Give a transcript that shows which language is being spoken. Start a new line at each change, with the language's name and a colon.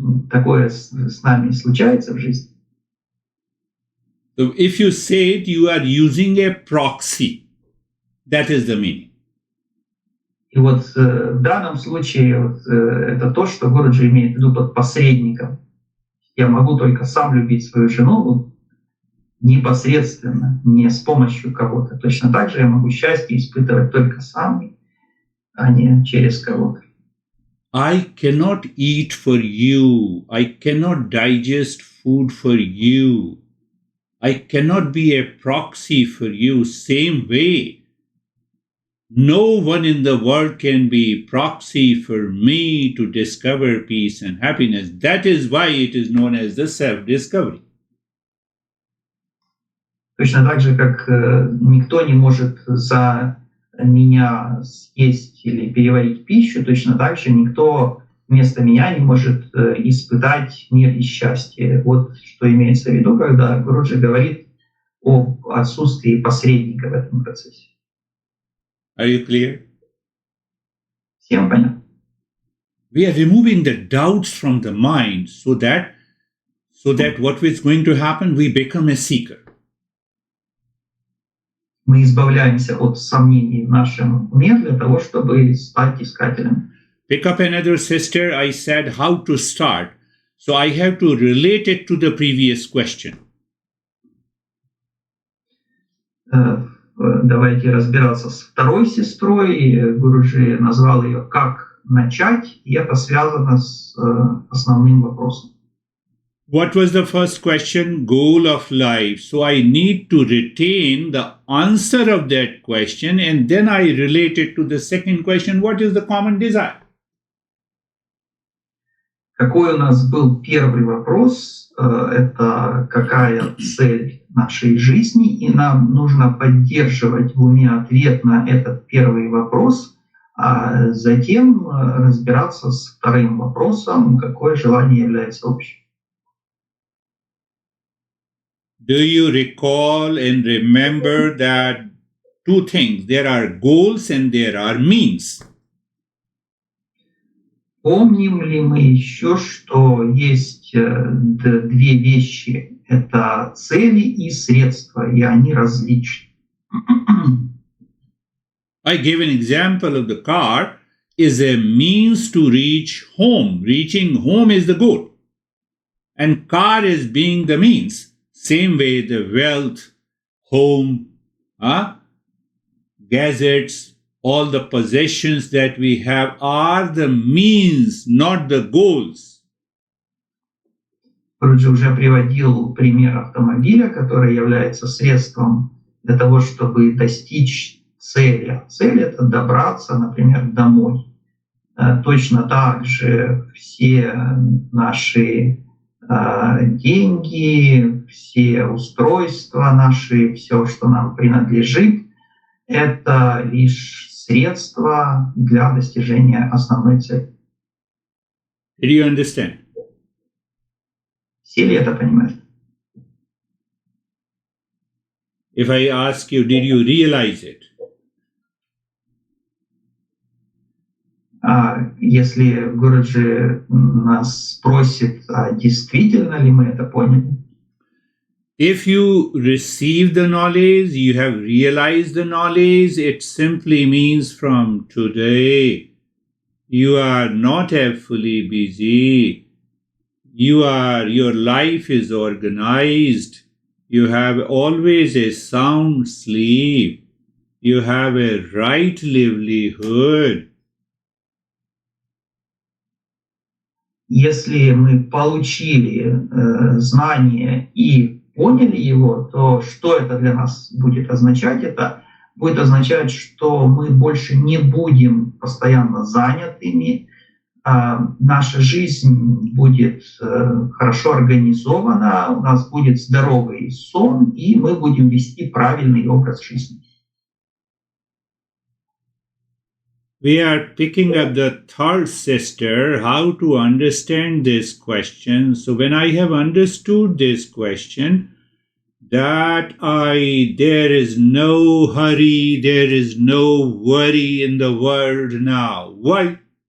Russian: Такое с нами случается в жизни.
English: So if you say it, you are using a proxy. That is the meaning.
Russian: И вот в данном случае это то, что Гуруджи имеет в виду под посредником. Я могу только сам любить свою жену непосредственно, не с помощью кого-то. Точно так же я могу счастье испытывать только сам, а не через кого-то.
English: I cannot eat for you. I cannot digest food for you. I cannot be a proxy for you. Same way, no one in the world can be proxy for me to discover peace and happiness. That is why it is known as the self-discovery.
Russian: Точно так же, как никто не может за меня съесть или переварить пищу, точно так же никто вместо меня не может испытать мир и счастье. Вот что имеется в виду, когда Гуруджи говорит об отсутствии посредника в этом процессе.
English: Are you clear?
Russian: Всем понятно?
English: We are removing the doubts from the mind so that what is going to happen, we become a seeker.
Russian: Мы избавляемся от сомнений в нашем уме для того, чтобы стать искателем.
English: Pick up another sister. I said how to start. So I have to relate it to the previous question.
Russian: Давайте разбираться с второй сестрой. Гуруджи назвал ее «Как начать», и это связано с основным вопросом.
English: What was the first question? Goal of life. So I need to retain the answer of that question, and then I relate it to the second question. What is the common desire?
Russian: Какой у нас был первый вопрос? Это какая цель нашей жизни? И нам нужно поддерживать в уме ответ на этот первый вопрос, а затем разбираться с вторым вопросом, какое желание является общим.
English: Do you recall and remember that two things? There are goals and there are means.
Russian: Помним ли мы еще, что есть две вещи? Это цели и средства, и они различны.
English: I gave an example of the car is a means to reach home. Reaching home is the goal. And car is being the means. Same way the wealth, home, gadgets, all the possessions that we have are the means, not the goals.
Russian: Гуруджи уже приводил пример автомобиля, который является средством для того, чтобы достичь цели. Цель — это добраться, например, домой. Точно так же все наши деньги, все устройства наши, все, что нам принадлежит, это лишь средство для достижения основной цели.
English: Did you understand?
Russian: Все ли это понимают?
English: If I ask you, did you realize it?
Russian: Если Гуруджи нас спросит, а действительно ли мы это поняли?
English: If you receive the knowledge, you have realized the knowledge, it simply means from today, you are not fully busy. Your life is organized. You have always a sound sleep. You have a right livelihood.
Russian: Если мы получили знание и поняли его, то что это для нас будет означать? Это будет означать, что мы больше не будем постоянно занятыми, наша жизнь будет хорошо организована, у нас будет здоровый сон, и мы будем вести правильный образ жизни.
English: We are picking up the third sister, how to understand this question. So when I have understood this question, there is no hurry, there is no worry in the world now. Why?